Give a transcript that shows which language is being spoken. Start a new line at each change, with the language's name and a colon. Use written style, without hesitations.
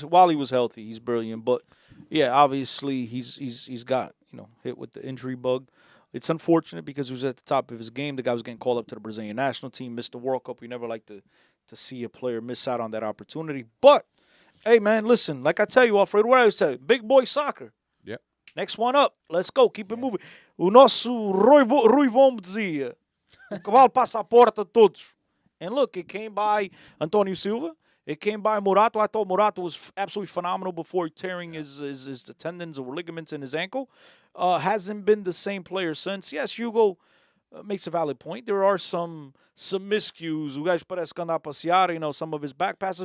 English: While he was healthy, he's brilliant. But, yeah, obviously he's got, hit with the injury bug. It's unfortunate because he was at the top of his game. The guy was getting called up to the Brazilian national team, missed the World Cup. We never like to see a player miss out on that opportunity. But, hey, man, listen, like I tell you, Alfredo, what I always say, big boy soccer. Yep. Next one up. Let's go. Keep it moving.
Portuguese: O nosso Ruivon dizia, o cavalo passa a porta todos.
English: And look, it came by Antonio Silva. It came by Murato. I thought Murato was absolutely phenomenal before tearing his tendons or ligaments in his ankle. Hasn't been the same player since. Yes, Hugo makes a valid point. There are some miscues.
Portuguese: O gajo parece que anda a passear,
English: some of his back passes.